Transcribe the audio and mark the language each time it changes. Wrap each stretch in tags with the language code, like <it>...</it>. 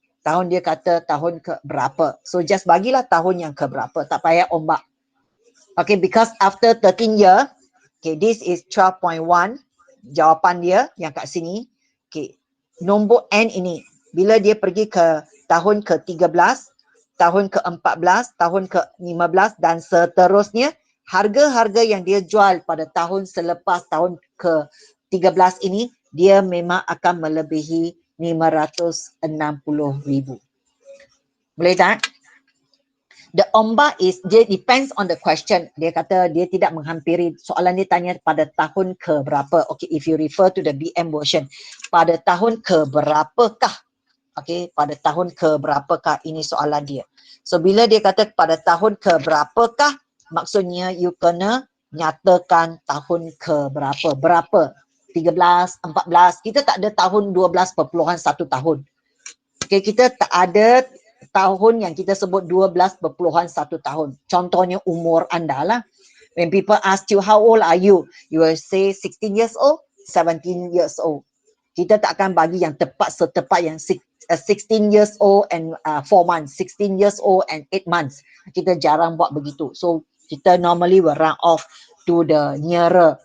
<ms>Tahun dia kata tahun ke berapa.</ms> <en>So just</en> <ms>bagilah tahun yang ke berapa. Tak payah ombak.</ms> <en>Okay, because after 13 year, okay, this is 12.1.</en> <ms>Jawapan dia yang kat sini. Okay, nombor N ini, bila dia pergi ke tahun ke-13, tahun ke-14, tahun ke-15 dan seterusnya, harga-harga yang dia jual pada tahun selepas tahun ke-13 ini, dia memang akan melebihi 560,000. Boleh tak?</ms> <en>The ombak is,</en> <ms>dia depends on the question. Dia kata dia tidak menghampiri. Soalan dia tanya pada tahun ke berapa. Okay,</ms> <en>if you refer to the BM version,</en> <ms>pada tahun ke berapakah? Okay, pada tahun ke berapakah, ini soalan dia. So bila dia kata pada tahun ke berapakah, maksudnya you kena nyatakan tahun ke berapa. Berapa? 13, 14. Kita tak ada tahun 12.1 tahun. Okay, kita tak ada tahun yang kita sebut 12.1 tahun. Contohnya umur anda lah.</ms> <en>When people ask you, how old are you? You will say 16 years old, 17 years old.</en> <ms>Kita tak akan bagi yang tepat setepat yang</ms> <en>16 years old and 4 months, 16 years old and 8 months.</en> <ms>Kita jarang buat begitu. So, kita</ms> <en>normally will round off to the nearer.</en>